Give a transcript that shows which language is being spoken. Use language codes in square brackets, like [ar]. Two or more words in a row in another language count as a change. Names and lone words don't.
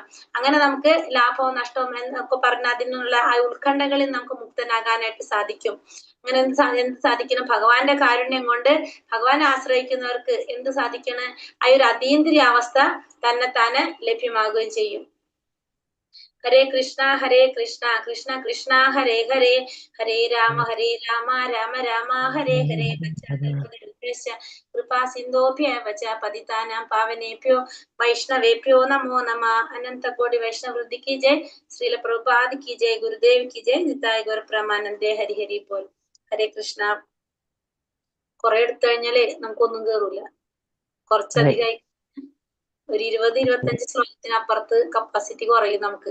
[ml] അങ്ങനെ നമുക്ക് ലാഭവും നഷ്ടവും എന്നൊക്കെ പറഞ്ഞ അതിനുള്ള ആ ഉത്കണ്ഠകളിൽ നമുക്ക് മുക്തനാകാനായിട്ട് സാധിക്കും. അങ്ങനെ എന്ത് സാധിക്കണം? ഭഗവാന്റെ കാരുണ്യം കൊണ്ട് ഭഗവാനെ ആശ്രയിക്കുന്നവർക്ക് എന്ത് സാധിക്കണം? ആ ഒരു അതീന്ദ്രിയ അവസ്ഥ തന്നെത്താനെ ലഭ്യമാകുകയും ചെയ്യും. [sa] ഹരേ കൃഷ്ണ കൃഷ്ണ കൃഷ്ണ ഹരേ ഹരേ, ഹരേ രാമ രാമ രാമ ഹരേ ഹരേ. കൃപാ സിന്ധോഭ്യവച പതിതാനാം പാവനേഭ്യോ വൈഷ്ണവേഭ്യോ നമോ നമ. [hi] अनंत कोटि वैष्णवृद्धि की जय. श्रील प्रभुपाद की जय. गुरुदेव की जय. [bn] নিতাই গৌর প্রমানন্দে। হরি হরি পোল। হরে কৃষ্ণ. [ml] കുറെ എടുത്തു കഴിഞ്ഞാലേ നമുക്കൊന്നും കേറൂല. കുറച്ചധികമായി ഒരു 20-25 ശ്ലോകത്തിനപ്പുറത്ത് കപ്പാസിറ്റി കുറയും നമുക്ക്.